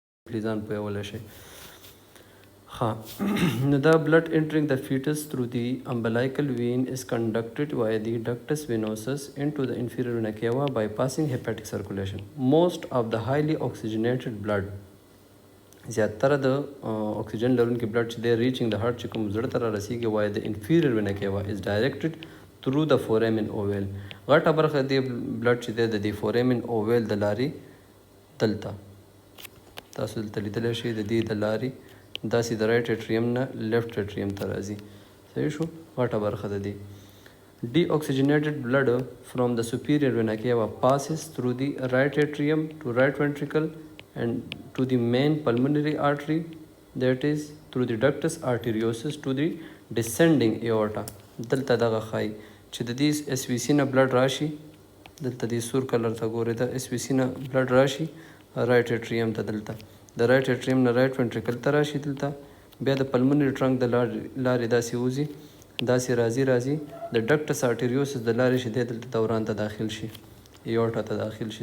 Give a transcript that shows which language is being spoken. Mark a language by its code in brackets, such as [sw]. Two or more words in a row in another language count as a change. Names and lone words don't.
[ps] ځان پوهولی شئ. نو دا [en] blood entering the fetus through the umbilical vein is conducted via the ductus venosus into the inferior vena cava bypassing hepatic circulation. Most of the highly oxygenated blood [ps] زیاتره د اکسیجن لرونکي بلډ چې دی [en] reaching the heart [ps] چې کوم زړه ته را رسیږي [en] via the inferior vena cava is directed through the foramen ovale. [ps] غټه برخه دی بلډ چې دی د دې [en] foramen ovale [ps] د لارې دلته تاسو دلته لیدلی شئ د دې د لارې داسې د [en] right atrium [ps] نه [en] left atrium [ps] ته راځي. صحیح شو؟ غټه برخه د دې [en] deoxygenated blood from the superior vena cava passes through the right atrium to right ventricle and to the main pulmonary artery, that is through the ductus arteriosus to the descending aorta. [ps] دلته دغه خای چې د دې اس وی سی نه بلډ راشي دلته دې سور کلر ته ګورئ دا اس وی سی نه بلډ راشي [en] right atrium [ps] ته دلته د [en] right atrium [ps] نه [en] right ventricle [ps] ته راشي دلته بیا د [en] pulmonary trunk [ps] د لارې داسې وځي داسې راځي د [en] ductus arteriosus [ps] د لارې چې دی دلته دوران ته داخل شي ایورټا ته داخل شي.